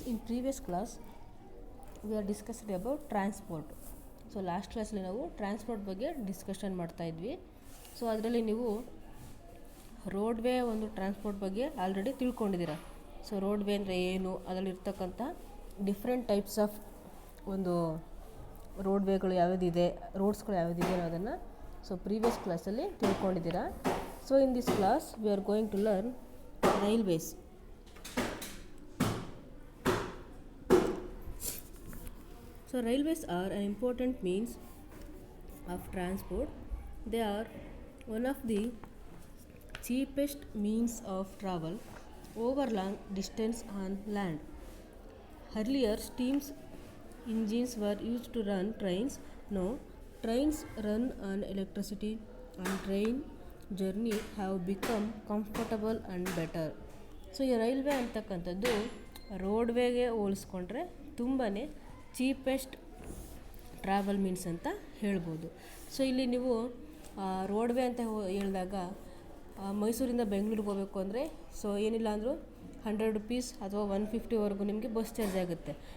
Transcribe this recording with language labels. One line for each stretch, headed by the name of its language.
English: In previous class, we are discussing about transport.
Kannada: So last ಕ್ಲಾಸಲ್ಲಿ ನಾವು transport ಬಗ್ಗೆ discussion ಮಾಡ್ತಾ ಇದ್ವಿ. ಸೊ ಅದರಲ್ಲಿ ನೀವು ರೋಡ್ವೇ ಒಂದು ಟ್ರಾನ್ಸ್ಪೋರ್ಟ್ ಬಗ್ಗೆ ಆಲ್ರೆಡಿ ತಿಳ್ಕೊಂಡಿದ್ದೀರ. ಸೊ ರೋಡ್ವೇ ಅಂದರೆ ಏನು, ಅದರಲ್ಲಿರ್ತಕ್ಕಂಥ ಡಿಫ್ರೆಂಟ್ ಟೈಪ್ಸ್ ಆಫ್ ಒಂದು ರೋಡ್ವೇಗಳು ಯಾವುದಿದೆ, ರೋಡ್ಸ್ಗಳು ಯಾವುದಿದೆ ಅನ್ನೋದನ್ನು ಸೊ ಪ್ರೀವಿಯಸ್ ಕ್ಲಾಸಲ್ಲಿ ತಿಳ್ಕೊಂಡಿದ್ದೀರಾ.
English: So in this class we are going to learn railways. So railways are an important means of transport. They are one of the cheapest means of travel over long distance on land. Earlier, steam engines were used to run trains. Now, trains run on electricity and train journey have become comfortable and better.
Kannada: So ಈ railway ಅಂತಕ್ಕಂಥದ್ದು ರೋಡ್ವೇಗೆ ಹೋಲಿಸ್ಕೊಂಡ್ರೆ ತುಂಬಾ cheapest travel means ಅಂತ ಹೇಳ್ಬೋದು. So ಇಲ್ಲಿ ನೀವು ರೋಡ್ವೇ ಅಂತ ಹೇಳಿದಾಗ ಮೈಸೂರಿಂದ ಬೆಂಗಳೂರಿಗೆ ಹೋಗಬೇಕು ಅಂದರೆ ಸೊ ಏನಿಲ್ಲ ಅಂದರೂ 100 ರುಪೀಸ್ ಅಥವಾ 150ವರೆಗೂ ನಿಮಗೆ ಬಸ್ ಚಾರ್ಜ್ ಆಗುತ್ತೆ.